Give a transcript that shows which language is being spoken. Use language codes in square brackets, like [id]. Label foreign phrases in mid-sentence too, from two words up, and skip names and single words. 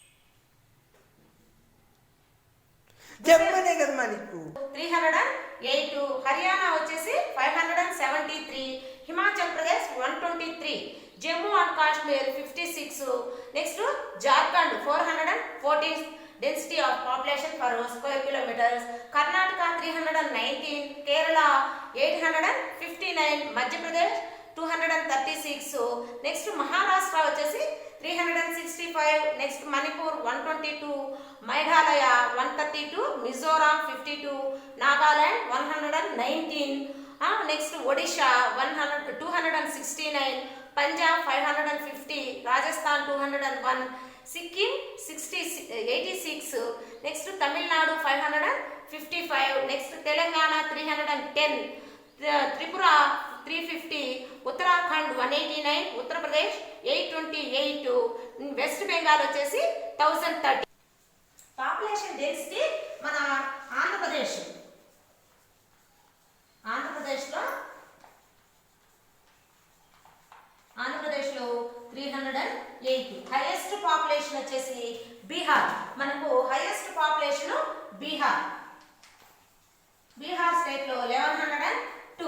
[te] జమ్మనే కదమ్మా నీకు 308, హర్యానా వచ్చేసి 573, హిమాచల్ ప్రదేశ్ 123, జమ్మూ అండ్ కాశ్మీర్ [en] 56, నెక్స్ట్ జార్ఖండ్ 414 density of population per square kilometers, Karnataka 319, Kerala 859, Madhya Pradesh 236, next Maharashtra వచ్చేసి 365, next Manipur 122, Meghalaya 132, Mizoram 52, Nagaland 119, next Odisha 269, Punjab 550, Rajasthan 201, Sikkim 86, next Tamil Nadu 555, next Telangana 310, Tripura 350, Uttarakhand 189, Uttar Pradesh 828, West Bengal వచ్చేసి 1030. population density [te] మన ఆంధ్రప్రదేశ్లో 308. [en] highest population [te] వచ్చేసి బీహార్. మనకు [en] highest population [te] బీహార్ స్టేట్ లో 1102.